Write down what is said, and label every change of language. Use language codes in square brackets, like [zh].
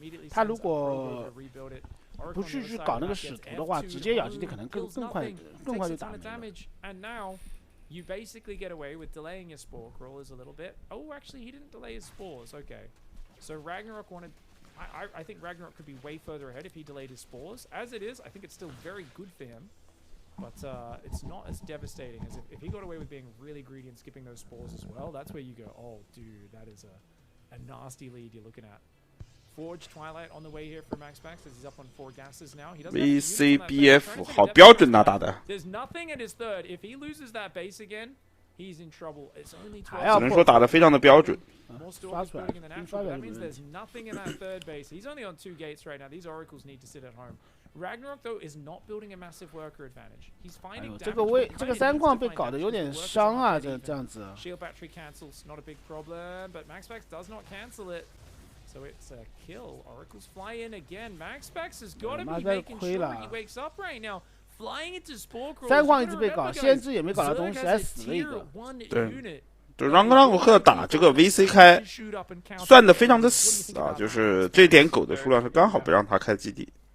[zh] 他如果不去搞那个使徒的话，直接咬基地可能更快就打没了。 [en] And now, you basically get away with delaying your spore crawlers a little bit. Oh, actually, he didn't delay his spores. Okay. So Ragnarok wanted... I think Ragnarok could be way further ahead if he delayed his spores. As it is, I think it's still very good for him. But it's not as devastating as if he got away with being really greedy and skipping those spores as well. That's where you go, oh, dude, that is a nasty lead you're looking at. Forge Twilight on the way here for Max Max as he's up on 4 gases now. He doesn't [zh] VCBF 好标准啊打的。 [en] There's nothing at his third. If he loses that base again, he's in trouble. It's only [zh] 只能说打得非常的标准。 [en] More stalkers building in the natural, but that means there's nothing in that third base. He's only on 2 gates right now. These oracles need to sit at home. Ragnarok though is not building a massive worker advantage. He's finding damage. [zh] 这个3矿被搞得有点伤啊，这样子。 [en] Shield battery cancels, not a big problem, but Max Max does not cancel it. So it's a kill. Oracles fly in again. Max Max has got to be making sure he wakes up right now. Flying into spore crawlers. [zh] 3矿一直被搞，先知也没搞到东西，还死了一个。对。就让格朗古克打这个 VC 开，算的非常的死啊，就是这点狗的数量是刚好不让他开基地。